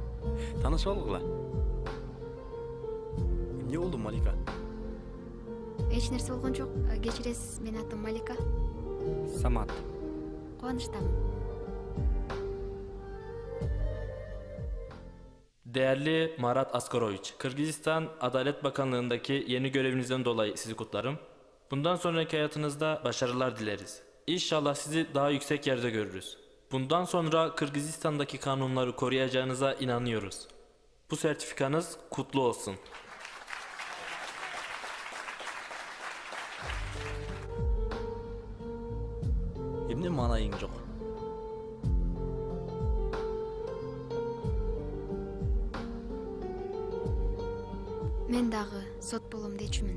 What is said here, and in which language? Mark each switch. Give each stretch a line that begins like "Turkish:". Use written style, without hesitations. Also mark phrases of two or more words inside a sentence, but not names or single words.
Turkish: Tanışalım la. Ne oldu Malika?
Kyrgyz: эч нерсе болгон жок. Кечиресиз, менин атым Малика. Самат. Кубанычтамын.
Turkish: Değerli Marat Askoroviç, Kırgızistan Adalet Bakanlığındaki yeni görevinizden dolayı sizi kutlarım. Bundan sonraki hayatınızda başarılar dileriz. İnşallah sizi daha yüksek yerde görürüz. Bundan sonra Kırgızistan'daki kanunları koruyacağınıza inanıyoruz. Bu sertifikanız kutlu olsun.
Kyrgyz: Эмне маанайың жок? Мен дагы сот болом дечүмүн.